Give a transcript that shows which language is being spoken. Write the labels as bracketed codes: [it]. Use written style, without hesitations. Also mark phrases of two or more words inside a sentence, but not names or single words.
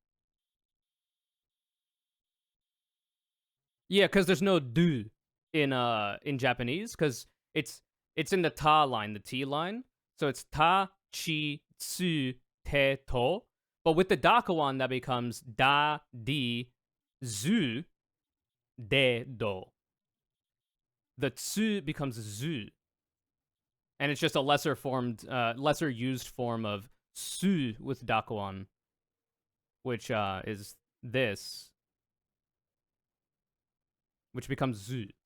[en] Yeah, because there's no du in Japanese, because it's in the ta line, the T line. So it's ta, chi, tsu, te, to. But with the Dakawan, that becomes da, di, zu, de, do. The tsu becomes zu. And it's just a lesser used form of su with Dakawan, which is this, which becomes zu.